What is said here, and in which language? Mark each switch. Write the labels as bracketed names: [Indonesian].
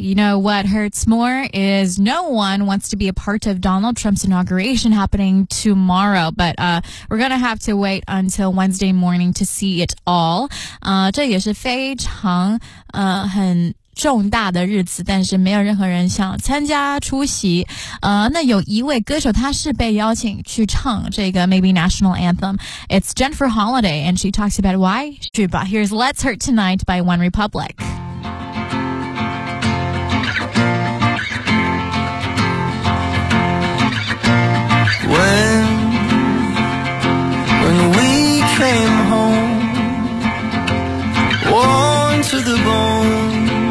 [English] You know what hurts more is no one wants to be a part of Donald Trump's inauguration happening tomorrow. But we're going to have to wait until Wednesday morning to see it all. [Chinese] 这也是非常很重大的日子，但是没有任何人想参加出席。那有一位歌手，他是被邀请去唱这个 [English] Maybe National Anthem. It's Jennifer Holliday, and she talks about why. Here's Let's Hurt Tonight by One Republic. When we came home, worn to the bone.